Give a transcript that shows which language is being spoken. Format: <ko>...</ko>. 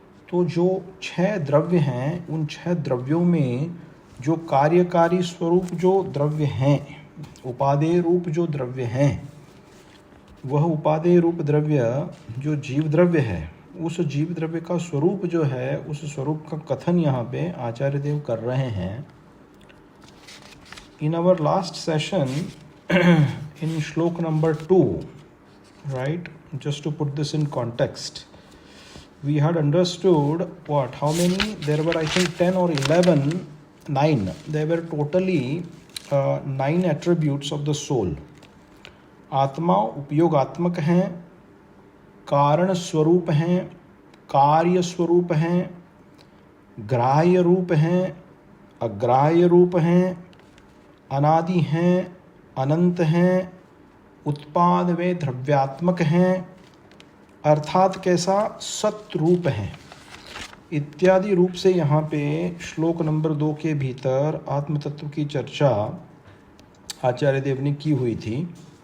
<hi>तो जो 6 द्रव्य हैं उन 6 द्रव्यों में जो कार्यकारी स्वरूप जो द्रव्य हैं उपादेय रूप जो द्रव्य हैं, वह उपादेय रूप द्रव्य जो जीव द्रव्य है, उस जीव द्रव्य का स्वरूप जो है, उस स्वरूप का कथन यहाँ पे आचार्य देव कर रहे हैं।</hi> <en>In our last session in shloka number 2, right, just to put this in context, we had understood what, how many, there were I think 10 or 11, 9, there were totally 9 attributes of the soul.</en> <hi>आत्मा उपयोगात्मक हैं, कारण स्वरूप हैं, कार्य स्वरूप हैं, ग्राह्य रूप हैं, अग्राह्य रूप हैं, अनादि हैं, अनंत हैं, उत्पाद वे द्रव्यात्मक हैं, अर्थात कैसा सत रूप हैं, इत्यादि रूप से यहाँ पे श्लोक नंबर 2 के भीतर आत्म तत्व की चर्चा आचार्य देव ने की हुई थी।</hi>